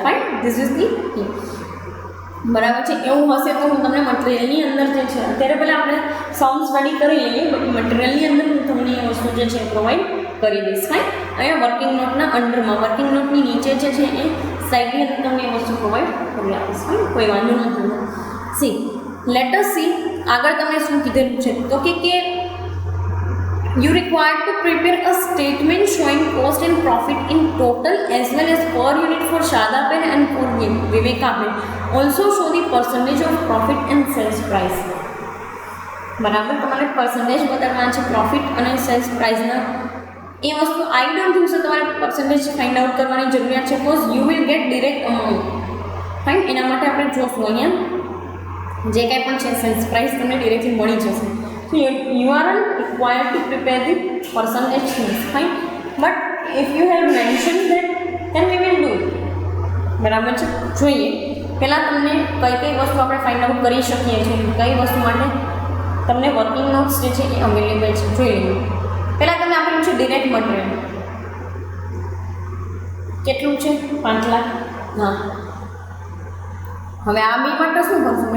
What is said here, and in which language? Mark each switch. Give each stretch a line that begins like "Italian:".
Gujarati: Fine,
English: this is the
Gujarati: બરાબર છે. એવું હશે તો હું તમને મટીરિયલની અંદર જે છે અત્યારે પહેલાં આપણે સાઉન્ડ સ્ટડી કરી લઈએ, બટ મટીરિયલની અંદર હું તમને એ વસ્તુ જે છે પ્રોવાઈડ કરી દઈશ. ફાઇન, અહીંયા વર્કિંગ નોટના અંડરમાં, વર્કિંગ નોટની નીચે જે છે એ સાઈડની અંદર તમને એ વસ્તુ પ્રોવાઈડ કરી આપીશ. ફાઇન, કોઈ વાંધો નથી.
English: see let us see
Gujarati: આગળ તમને શું કીધેલું છે તો કે
English: you required to prepare a statement showing cost and profit in total as well as per unit for Sharda Pen and for Viveka Pen. Also show the percentage of profit and sales price.
Gujarati: બરાબર, તમારે percentage બતાવવાના છે profit અને cells પ્રાઇસના. એ વસ્તુ
English: I don't think so
Gujarati: તમારે
English: percentage find out
Gujarati: કરવાની જરૂરિયાત છે,
English: Because you will get direct amount.
Gujarati: Fine, એના માટે આપણે જોશું અહીંયા જે કાંઈ પણ છે સેલ્સ પ્રાઇસ તમને ડિરેક્ટલી મળી જશે.
English: So you aren't required to prepare the percentage things, fine, but if you have mentioned that then we will do it.
Gujarati: બરાબર છે. જોઈએ પહેલાં તમને કઈ વસ્તુ આપણે ફાઇન્ડ આઉટ કરી શકીએ છીએ, કઈ વસ્તુ માટે તમને વર્કિંગ નોટ્સ જે છે એ અવેલેબલ છે. જોઈ લઈએ. પહેલાં તમને આપેલું છે ડિરેક્ટ મટીરિયલ કેટલું છે 5 લાખ. હા, હવે આ બે માટે શું કરશું?